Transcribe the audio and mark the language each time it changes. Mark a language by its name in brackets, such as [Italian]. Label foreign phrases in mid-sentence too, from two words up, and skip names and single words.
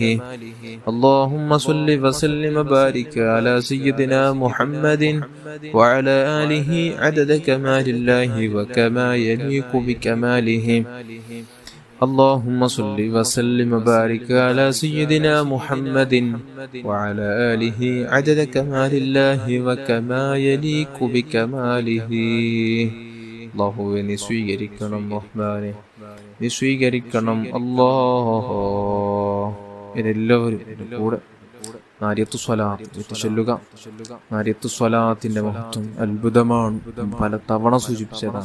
[Arabic] اللهم صل وسلم وبارك على سيدنا محمد وعلى آله عدد كمال الله وكما يليق بكماله. اللهم صل وسلم وبارك على سيدنا محمد وعلى آله عدد كمال الله وكما يليق بكماله. [Malayalam] അല്ലാഹുവേ നീ സ്വീകരിക്കണം റഹ്മാനെ, നീ സ്വീകരിക്കണം അല്ലാഹ്. ഇതെല്ലാവരും കൂടെ നാരിയത്തു സ്വലാത്ത് ചൊല്ലുക. നാരിയത്തു സ്വലാത്തിന്റെ മഹത്വം അത്ഭുതമാണ്, പല തവണ സൂചിപ്പിച്ചതാണ്.